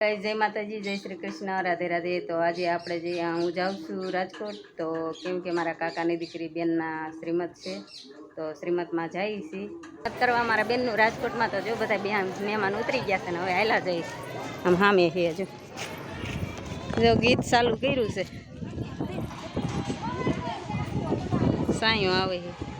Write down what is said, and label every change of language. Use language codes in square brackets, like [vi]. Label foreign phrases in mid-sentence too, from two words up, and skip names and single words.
[gu] જય માતાજી, જય શ્રી કૃષ્ણ, રાધે રાધે। તો આજ આપણે જે હું જાઉં છું રાજકોટ, તો કેમ કે મારા કાકાની દીકરી બેનના શ્રીમત છે, તો શ્રીમતમાં જઈ છીએ વાત કરવા મારા બેનનું રાજકોટમાં। તો જો બધા મહેમાન ઉતરી ગયા છે ને હવે હાલા જઈશ આમ સામે છે। જો ગીત ચાલુ કર્યું છે, સાયો આવે છે।